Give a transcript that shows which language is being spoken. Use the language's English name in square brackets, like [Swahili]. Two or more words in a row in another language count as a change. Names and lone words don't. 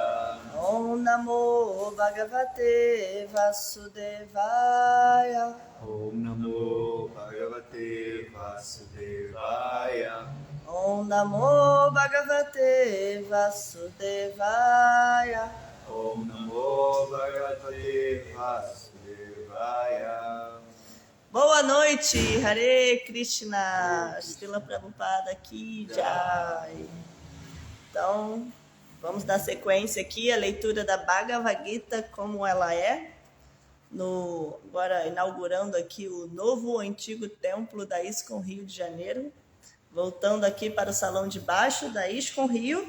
[Sanskrit] ॐ नमो भगवते वासुदेवाय. ॐ नमो भगवते वासुदेवाय. ॐ नमो भगवते वासुदेवाय. ॐ नमो भगवते वासुदेवाय. [Portuguese] Boa noite, [Sanskrit] हरे कृष्ण, [Portuguese] Srila Prabhupada aqui, Jai. Então, vamos dar sequência aqui, a leitura da Bhagavad Gita como ela é, agora inaugurando aqui o novo antigo templo da ISKCON Rio de Janeiro, voltando aqui para o salão de baixo da ISKCON Rio.